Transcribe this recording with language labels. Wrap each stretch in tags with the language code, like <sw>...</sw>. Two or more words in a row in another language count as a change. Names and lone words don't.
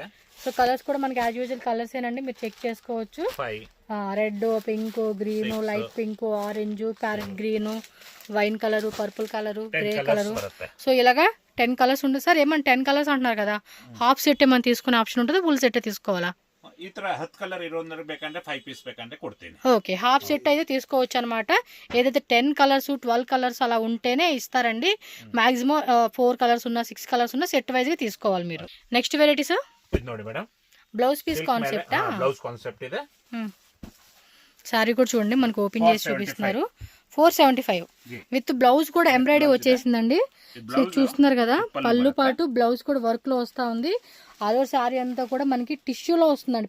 <te>సో కలర్స్ కూడా మనకి</te> <en>as usual</en> <te>కలర్స్ ఏనండి, మీరు చెక్ చేసుకోవచ్చు.</te> <en>red, pink, green, light pink, orange, parrot green, wine colour, purple colour, grey colour.</en> <te>సో ఇలాగా 10 కలర్స్ ఉంటుంది సార్. ఏమన్నా 10 కలర్స్ అంటున్నారు కదా,</te> <en>half set</en> <te>ఏమైనా తీసుకునే ఆప్షన్ ఉంటుంది,</te> <en>full set</en> <te>తీసుకోవాలా?</te> <kn>ಈ ತರ 10 ಕಲರ್ ಇರೋದ್ರ ಬೇಕಂದ್ರೆ 5 ಪೀಸ್ ಬೇಕಂದ್ರೆ ಕೊಡ್ತೀನಿ.</kn> <te>ఓకే,</te> <en>half set</en> <te>అయితే తీసుకోవచ్చు అనమాట. ఏదైతే 10 కలర్స్ 12 కలర్స్ అలా ఉంటేనే ఇస్తారండి. మాక్సిమం 4 కలర్స్ ఉన్నా 6 కలర్స్ ఉన్నా</te> <en>set wise</en> <te>గా తీసుకోవాలి మీరు.</te> <en>next variety sir,</en> <kn>ಇದು ನೋಡಿ ಮೇಡಮ್,</kn> <en>blouse piece concept. blouse concept ಇದೆ.</en> <te>సారీ కూడా చూడండి, మనకు ఓపెన్ చేసి చూపిస్తున్నారు. 475</te> <en>with blouse</en> <te>కూడా ఎంబ్రాయిడరీ వచ్చేసిందండి. సో చూస్తున్నారు కదా, పళ్ళు పాటు బ్లౌజ్ కూడా వర్క్ లో వస్తూ ఉంది.</te> <en>all over saree</en> <te>అంతా కూడా మనకి టిష్యూలో వస్తుందండి.</te>